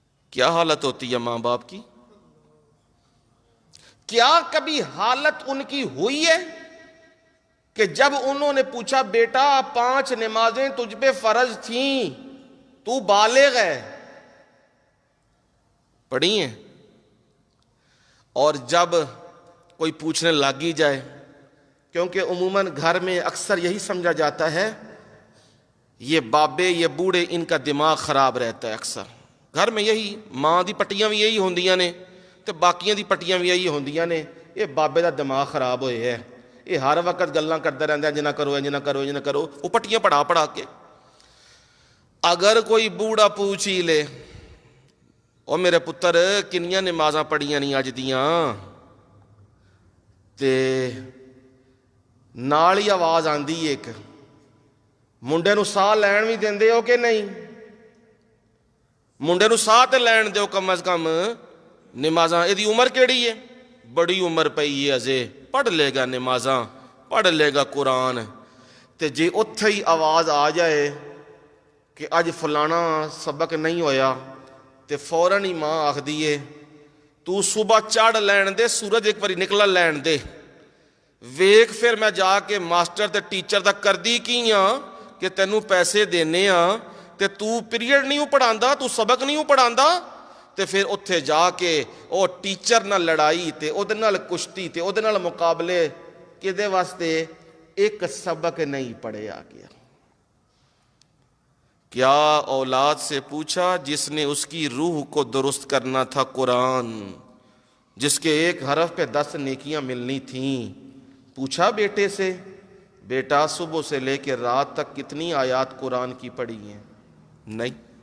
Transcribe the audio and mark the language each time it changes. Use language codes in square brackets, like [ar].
[ur] کیا حالت ہوتی ہے ماں باپ کی؟ کیا کبھی حالت ان کی ہوئی ہے کہ جب انہوں نے پوچھا بیٹا 5 نمازیں تجھ پہ فرض تھیں، تو بالغ ہے، پڑھی ہیں؟ اور جب کوئی پوچھنے لگ ہی جائے، کیونکہ عموماً گھر میں اکثر یہی سمجھا جاتا ہے یہ بابے، یہ بوڑھے، ان کا دماغ خراب رہتا ہے. [pa] اکثر گھر میں یہی، ماں دی پٹیاں بھی یہی ہوندیاں نے تے باقیاں دی پٹیاں بھی یہی ہوندیاں نے. یہ بابے دا دماغ خراب ہوئے ہے، یہ ہر وقت گلاں کرتا رہندا ہے، انج نہ کرو، انج نہ کرو، انج نہ کرو. وہ پٹیاں پڑھا کے اگر کوئی بوڑھا پوچھ ہی لے، او میرے پتر کنیاں نمازاں پڑھیاں نہیں اج دیاں، تے نال ہی آواز آندی ایک، منڈے نو ساہ لین بھی دیندے ہو کہ نہیں؟ منڈے نو ساہ تے لین دیو کم از کم. نمازاں ایدی عمر کیڑی ہے؟ بڑی عمر پئی ہے، ازے پڑھ لے گا نمازاں، پڑھ لے گا قرآن. تے جے اتھے ہی آواز آ جائے کہ اج فلانا سبق نہیں ہویا تے فوراً ہی ماں آکھ دیے تو صبح چڑھ لین دے، سورج ایک باری نکلا لین دے، ویکھ پھر میں جا کے ماسٹر تے ٹیچر دا کردی کی ہاں کہ تینوں پیسے دینے ہاں تے تو پیریڈ نہیں پڑھاندا، تو سبق نہیں پڑھاندا. تے پھر اتھے جا کے او ٹیچر نال لڑائی تے اودے نال کشتی تے اودے نال مقابلے، کدے واسطے؟ ایک سبق نہیں پڑھیا گیا. [ur] کیا اولاد سے پوچھا جس نے اس کی روح کو درست کرنا تھا قرآن، جس کے ایک حرف پہ 10 نیکیاں ملنی تھیں؟ پوچھا بیٹے سے، بیٹا صبح سے لے کے رات تک کتنی آیات قرآن کی پڑھی ہیں؟ نہیں.